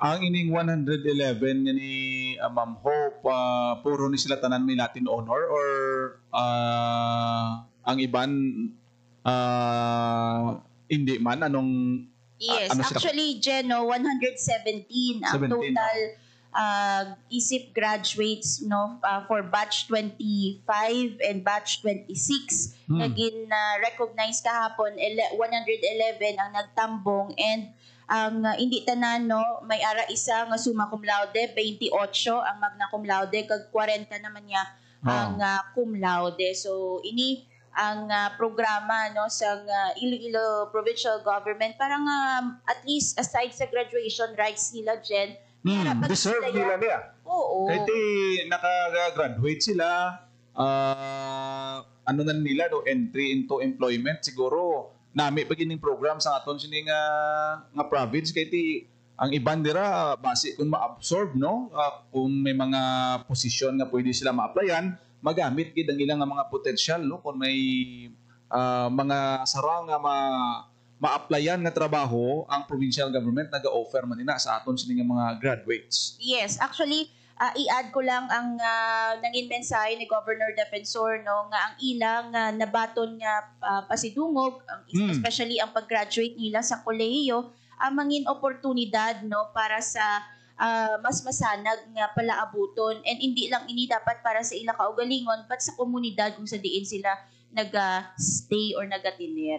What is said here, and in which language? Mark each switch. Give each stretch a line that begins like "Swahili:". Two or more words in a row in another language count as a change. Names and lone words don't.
Hiligaynon: Ang ining 111 nga ni Ma'am Hope, puro ni sila tanan may
English: Latin honor
Hiligaynon: or ang iban hindi man? Anong Yes, ano actually, Geno, 117 ang 17,
English: total ISIP graduates, no, for batch 25 and batch 26.
Hiligaynon: Naging recognize kahapon 111 ang nagtambong, and ang hindi tanan, no, may ara isa nga
Latin: summa cum laude,
Hiligaynon: 28 ang
Latin: magna cum laude,
Hiligaynon: kag 40 naman niya ang
Latin: cum laude.
Hiligaynon: So ini ang programa, no, sa Iloilo Provincial Government para nga
English: at least aside
Hiligaynon: sa
English: graduation rights
Hiligaynon: nila, Jen, deserve nila niya. Oo. Kahit naka-graduate sila, ano na nila,
English: no, entry into employment,
Hiligaynon: siguro nami pagining program sa aton sining nga province, kahit ang iban dira base kung ma-absorb, no, kung may mga posisyon nga pwede sila ma-applyan, magamit gid ang ilang mga potential, no, kung may mga sarang nga ma-applyan nga trabaho ang provincial government naga-offer man nila sa aton sining mga graduates. Yes, actually i-add ko lang ang nangin mensahe ni Governor Defensor, no, nga ang ilang nabaton nga pasidungog, especially ang pag-graduate nila sa kolehiyo, ang mangin oportunidad, no, para sa mas masanag nga palaabuton, and hindi lang ini dapat para sa ila kaugalingon but sa komunidad kung sa diin sila nag-stay or nag-atinir.